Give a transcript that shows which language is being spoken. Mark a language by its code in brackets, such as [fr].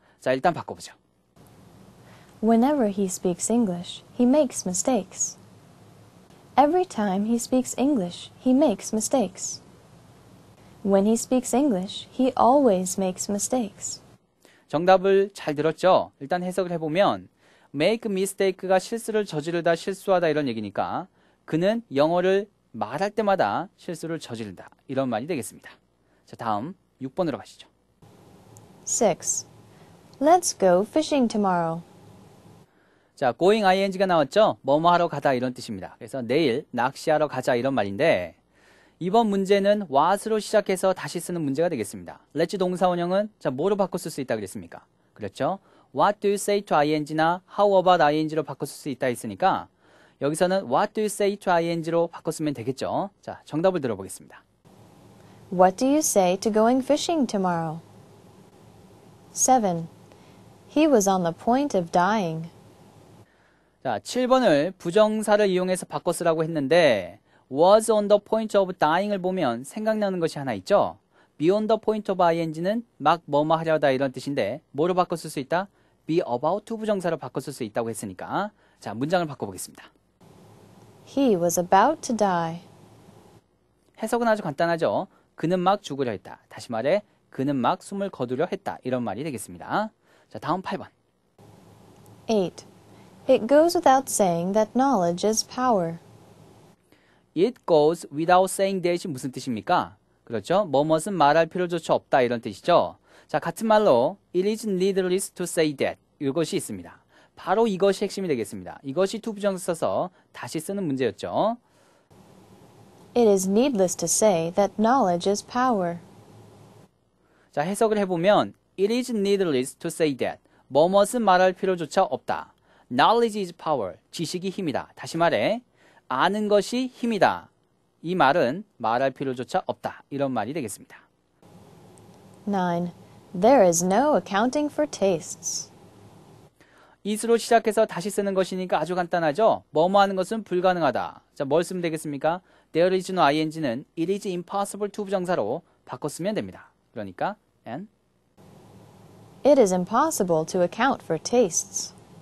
[ko] 자, 일단 바꿔보죠. [en] Whenever he speaks English, he makes mistakes. Every time he speaks English, he makes mistakes. When he speaks English, he always makes mistakes. [ko] 정답을 잘 들었죠? 일단 해석을 해보면 [en] make mistake [ko] 가 실수를 저지르다, 실수하다 이런 얘기니까 그는 영어를 말할 때마다 실수를 저지른다 이런 말이 되겠습니다. 자, 다음 6번으로 가시죠. [en] 6. Let's go fishing tomorrow. [ko] 자, [en] going ing [ko] 가 나왔죠? 뭐뭐 하러 가다 이런 뜻입니다. 그래서 내일 낚시하러 가자 이런 말인데 이번 문제는 what으로 시작해서 다시 쓰는 문제가 되겠습니다. let's 동사원형은 자, 뭐로 바꿔 쓸 수 있다 그랬습니까? 그렇죠? [en] What do you say to ing [ko] 나 [en] how about ing [ko] 로 바꿔 쓸 수 있다 했으니까 여기서는 [en] what do you say to ing [ko] 로 바꿔 쓰면 되겠죠? 자, 정답을 들어보겠습니다. [en] What do you say to going fishing tomorrow? 7. He was on the point of dying. [ko] 자, 7번을 부정사를 이용해서 바꿔 쓰라고 했는데 [en] was on the point of dying [ko] 을 보면 생각나는 것이 하나 있죠? [en] be on the point of ing [ko] 는 막 뭐뭐 하려다 이런 뜻인데 뭐로 바꿔 쓸 수 있다? [en] be about to [ko] 부정사로 바꿔 쓸 수 있다고 했으니까 자, 문장을 바꿔보겠습니다. [en] He was about to die. [ko] 해석은 아주 간단하죠? 그는 막 죽으려 했다. 다시 말해 그는 막 숨을 거두려 했다. 이런 말이 되겠습니다. 자, 다음 8번. [en] 8. It goes without saying that knowledge is power. It goes without saying that이 [ko] 무슨 뜻입니까? 그렇죠? 뭐뭇은 말할 필요조차 없다 이런 뜻이죠. 자, 같은 말로 [en] it is needless to say that [ko] 이것이 있습니다. 바로 이것이 핵심이 되겠습니다. 이것이 to 부정사 써서 다시 쓰는 문제였죠. [en] It is needless to say that knowledge is power. [ko] 자, 해석을 해보면 [en] it is needless to say that [ko] 뭐뭇은 말할 필요조차 없다. [en] Knowledge is power. [ko] 지식이 힘이다. 다시 말해 아는 것이 힘이다. 이 말은 말할 필요조차 없다. 이런 말이 되겠습니다. [en] 9. There is no accounting for tastes. [ko] it으로 시작해서 다시 쓰는 것이니까 아주 간단하죠. 뭐뭐 하는 것은 불가능하다. 자, 뭘 쓰면 되겠습니까? [en] There is no ing [ko] 는 [en] it is impossible to [ko] 부정사로 바꿔 쓰면 됩니다. 그러니까 [en] and It is impossible to account for tastes.